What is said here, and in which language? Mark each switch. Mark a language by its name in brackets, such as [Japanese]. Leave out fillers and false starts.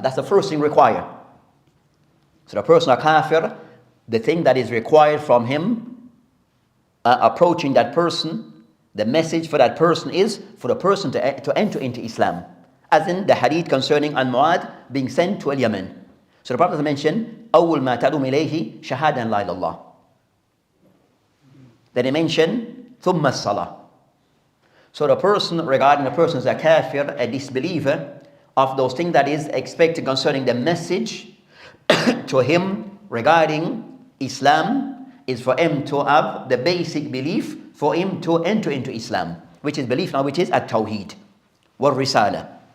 [English] That's the first thing required. So the person a kafir, the thing that is required from him, approaching that person, The message for that person is for the person to enter into Islam. As in the hadith concerning Al-Mu'ad being sent to Al-Yaman. So the Prophet mentioned, [Arabic] أول ما تدعوهم إليه شهادة لا إله إلا الله. [English] Then he mentioned, [Arabic] ثم الصلاة. [English] So the person, regarding the person as a kafir, a disbeliever, of those things that is expected concerning the message to him regarding Islam is for him to have the basic belief for him to enter into Islam, which is belief now, which is at-tawheed, wal-risala.